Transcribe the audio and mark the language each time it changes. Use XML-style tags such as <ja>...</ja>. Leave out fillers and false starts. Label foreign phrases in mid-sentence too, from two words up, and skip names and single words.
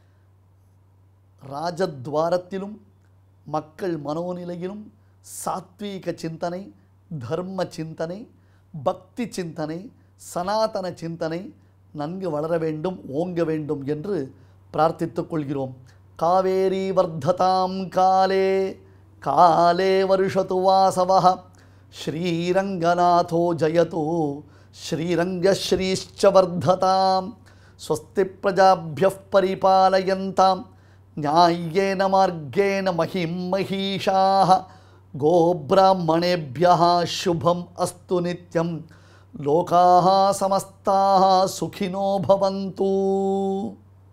<ta>ராஜத்வாரத்திலும் மக்கள் மனோநிலையிலும் சாத்வீக சிந்தனை, தர்ம சிந்தனை, பக்தி சிந்தனை, சனாதன சிந்தனை நன்கு வளர வேண்டும், ஓங்க வேண்டும் என்று பிரார்த்தித்துக் கொள்கிறோம்.</ta> <sa>कावेरी वर्धतां काले काले वर्षतु वासवः श्रीरङ्गनाथो जयतु श्रीरङ्गश्रीश्च वर्धतां स्वस्ति प्रजाभ्यः परिपालयन्तां न्याय्येन मार्गेण महिं महिषाः गोब्राह्मणेभ्यः शुभम् अस्तु नित्यं लोकाः समस्ताः सुखिनो भवन्तु.</sa>